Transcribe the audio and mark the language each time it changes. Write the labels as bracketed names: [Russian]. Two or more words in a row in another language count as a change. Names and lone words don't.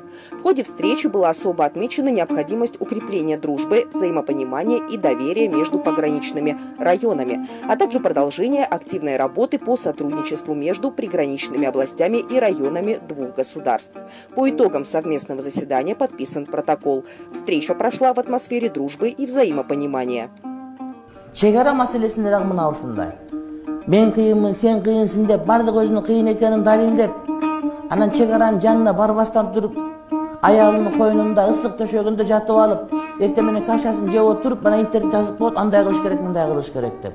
[Russian] В ходе встречи была особо отмечена необходимость укрепления дружбы, взаимопонимания и доверия между пограничными районами, а также продолжение активной работы по сотрудничеству между приграничными областями и районами двух государств. По итогам совместного заседания подписан протокол. Встреча прошла в атмосфере дружбы и взаимопонимания. [Kyrgyz] Чегара маселесинде дагы мына ушундай. Мен кыйынмын, сен кыйынсың деп, бардык өзүнүн кыйын экенин далилдеп, анан чегаранын жанына барбастан туруп, аягынын койнунда ысык төшөгүндө жатып алып, эртең менен кашасын жеп отуруп, мына интернет жазып коет, андай кылыш керек, мындай кылыш керек деп.